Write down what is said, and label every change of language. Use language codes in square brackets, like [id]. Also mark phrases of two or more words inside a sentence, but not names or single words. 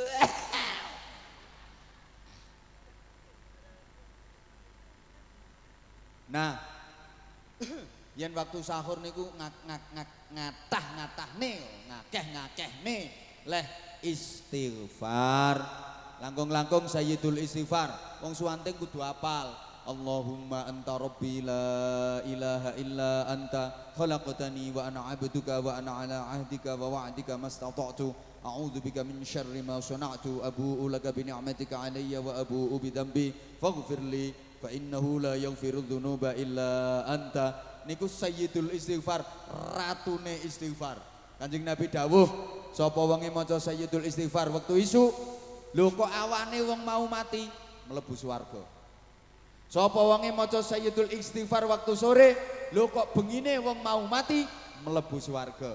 [jv] Nah, yen waktu sahur niku ngatah-ngatahne, ngakeh-ngakehne leh istighfar. Langkung-langkung [ar] سيد الاستغفار. [jv] Wong suwanting kudu apal. [ar] اللهم أنت ربي لا إله إلا أنت خلقتني وأنا عبدك وأنا على عهدك ووعدك ما استطعت أعوذ بك من شر ما صنعت أبوء لك بنعمتك علي وأبوء بذنبي فاغفر لي فإنه لا يغفر ذنوب إلا أنت. [jv] Niku [ar] سيد الاستغفار, [jv] ratune istighfar. Kanjeng Nabi dawuh, sapa wonge maca [ar] سيد الاستغفار [jv] wektu isuk, lho kok awane wong mau mati mlebu swarga. Sapa wonge maca [ar] سيد الاستغفار [jv] waktu sore, lho kok bengine wong mau mati mlebu swarga.